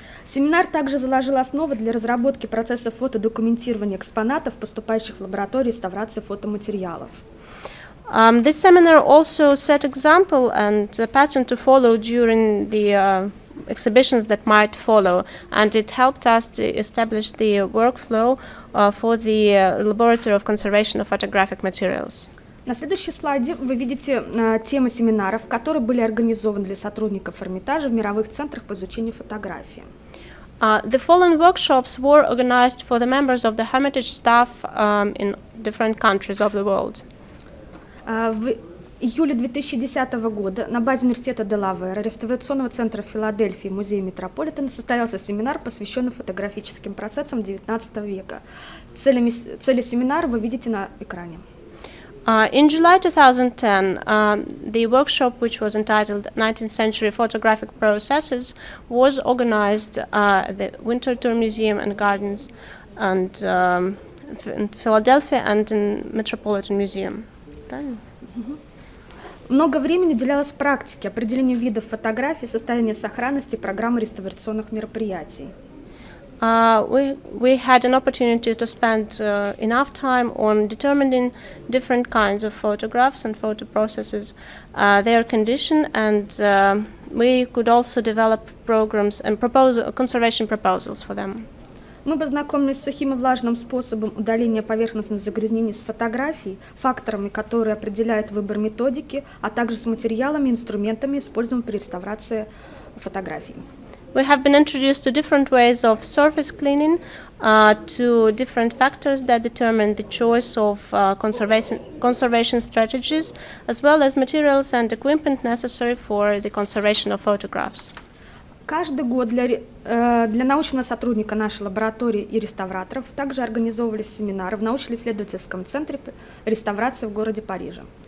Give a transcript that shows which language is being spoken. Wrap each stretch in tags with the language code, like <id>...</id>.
<ru>Семинар также заложил основы для разработки процесса фотодокументирования экспонатов, поступающих в лабораторию реставрации фотоматериалов.</ru> <en>This seminar also set example and a pattern to follow during the exhibitions that might follow, and it helped us to establish the workflow for the Laboratory of Conservation of Photographic Materials.</en> <ru>На следующем слайде вы видите темы семинаров, которые были организованы для сотрудников Hermitage в мировых центрах по изучению фотографии.</ru> <en>The following workshops were organized for the members of the Hermitage staff in different countries of the world.</en> <ru>В июле 2010 года на базе университета Делавера, реставрационного центра Филадельфии и музея Метрополитена состоялся семинар, посвященный фотографическим процессам XIX века. Цели семинара вы видите на экране.</ru> <en>In July 2010, the workshop, which was entitled 19th Century Photographic Processes, was organized at the Winterthur Museum and Gardens and in Philadelphia and in Metropolitan Museum.</en> <ru>Много времени уделялось практике, определению видов фотографий, состояния сохранности, программы реставрационных мероприятий.</ru> <en>We had an opportunity to spend enough time on determining different kinds of photographs and photo processes, their condition, and we could also develop programs and conservation proposals for them.</en> <ru>Мы познакомились с сухим и влажным способом удаления поверхностных загрязнений с фотографий, факторами, которые определяют выбор методики, а также с материалами и инструментами, используемыми при реставрации фотографий.</ru> <en>We have been introduced to different ways of surface cleaning, to different factors that determine the choice of conservation strategies, as well as materials and equipment necessary for the conservation of photographs.</en> <ru>Каждый год для научного сотрудника нашей лаборатории и реставраторов также организовывались семинары в научно-исследовательском центре реставрации в городе Париже.</ru>